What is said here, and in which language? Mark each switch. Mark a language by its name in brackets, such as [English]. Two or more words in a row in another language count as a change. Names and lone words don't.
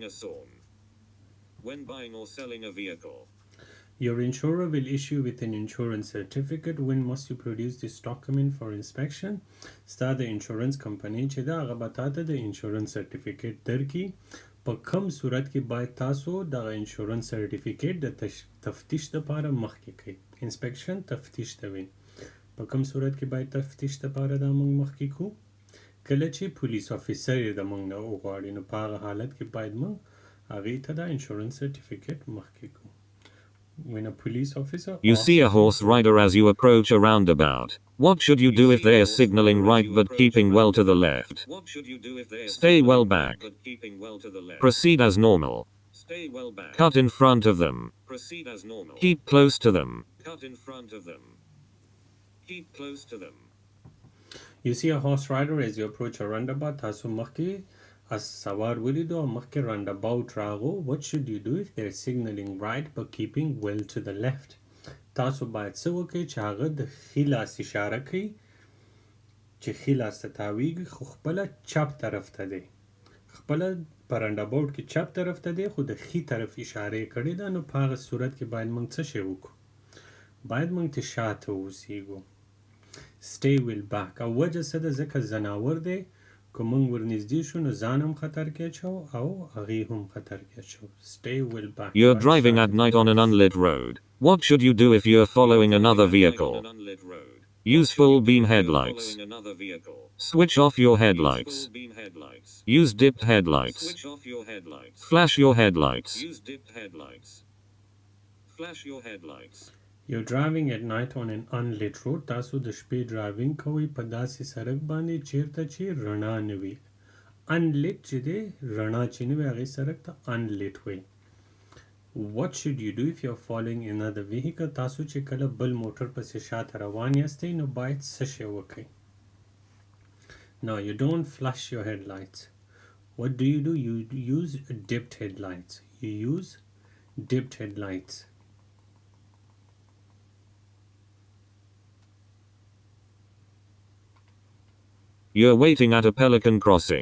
[English] Your insurer will issue with an insurance certificate. When must you produce this document for inspection? [Pashto] ستا د [English] insurance company [Pashto] چې دا هغه به تاته د [English] insurance certificate [Pashto] درکړي. په کوم صورت کې باید تاسو دغه [English] insurance certificate [Pashto] د تفتیش دپاره مخکې کړئ. inspection تفتیش ته وي. په کوم صورت کې باید تفتیش دپاره دا موږ مخکې کړو؟ کله چې پولیس افیسر یې د موږ نه وغواړي نو په هغه حالت کې باید موږ هغې ته دا [English] insurance certificate [Pashto] مخکې کړو. [English] When a police officer You see a horse rider as you approach a roundabout. What should you do if they are signaling right but keeping well to the left? Stay well back. Proceed as normal. Cut in front of them. Keep close to them. You see a horse rider as you approach a roundabout. [Pashto] تاسو مخکې as سوار ولیدو او مخکې roundabout راغو. [English] What should you do if they're signaling right but keeping well to the left? [Pashto] تاسو باید څه وکړئ چې هغه د ښي لاس اشاره کوي چې ښي لاس ته تاویږي خو خپله چپ طرف ته دی. خپله په roundabout کې چپ طرف ته دی خو د ښي طرف اشاره یې کړې ده. نو په هغه صورت کې باید موږ څه شی وکړو؟ باید موږ ته شاته واوسیږو. [English] stay well back [Pashto] او وجه څه ده ځکه ځناور دی که موږ ورنږدې شو نو ځان هم خطر کې اچو او هغې هم خطر کې اچو. [English] stay well back. You're driving at night on an unlit road. What should you do if you're following another vehicle? Use full beam headlights. Switch off your headlights. Use dipped headlights. Flash your headlights. You're driving at night on an unlit road. [Pashto] تاسو د شپې ډرایوینګ کوئ په داسې سړک باندې چیرته چې رڼا نه وي. unlit چې دی رڼا چې نه وي هغې سړک ته unlit وایي. [English] What should you do if you're following another vehicle? [Pashto] تاسو چې کله بل موټر پسې شاته روان یاستئ نو باید څه شی وکئ. [English] Now you don't flush your headlights. What do? You use dipped headlights. You use dipped headlights. You're waiting at a pelican crossing.